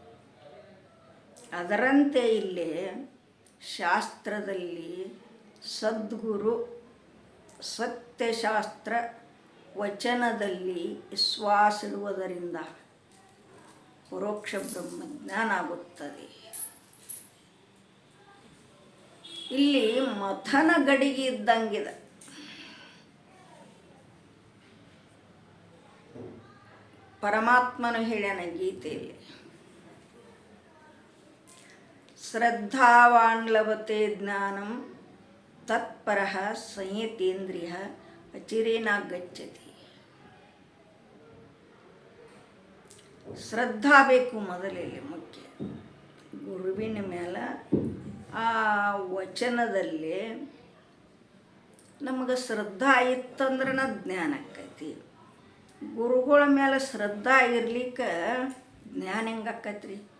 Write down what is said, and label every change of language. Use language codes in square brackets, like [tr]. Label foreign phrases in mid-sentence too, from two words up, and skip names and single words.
[kn] ಅದರಂತೆ ಇಲ್ಲಿ ಶಾಸ್ತ್ರದಲ್ಲಿ ಸದ್ಗುರು ಸತ್ಯಶಾಸ್ತ್ರ ವಚನದಲ್ಲಿ ವಿಶ್ವಾಸ ಇಡುವುದರಿಂದ ಪರೋಕ್ಷ ಬ್ರಹ್ಮಜ್ಞಾನ ಆಗುತ್ತದೆ. ಇಲ್ಲಿ ಮಥನ ಗಡಿಗೆ ಇದ್ದಂಗಿದೆ. ಪರಮಾತ್ಮನು ಹೇಳ್ಯಾನ ಗೀತೆಯಲ್ಲಿ, [sa] ಶ್ರದ್ಧಾವಾನ್ ಲಭತೆ ಜ್ಞಾನಂ ತತ್ಪರಃ ಸಂಯತೇಂದ್ರಿಯ ಅಚಿರೇನ ಗಚ್ಚತಿ. [kn] ಶ್ರದ್ಧಾ ಬೇಕು ಮೊದಲೇ ಮುಖ್ಯ. ಗುರುವಿನ ಮೇಲೆ ಆ ವಚನದಲ್ಲಿ ನಮಗೆ ಶ್ರದ್ಧಾ ಇತ್ತಂದ್ರೆ ಜ್ಞಾನ ಆಕೈತಿ. ಗುರುಗಳ ಮೇಲೆ ಶ್ರದ್ಧಾ ಇರ್ಲಿಕ್ಕೆ ಜ್ಞಾನ ಹೆಂಗೆ ಆಕೈತ್ರಿ?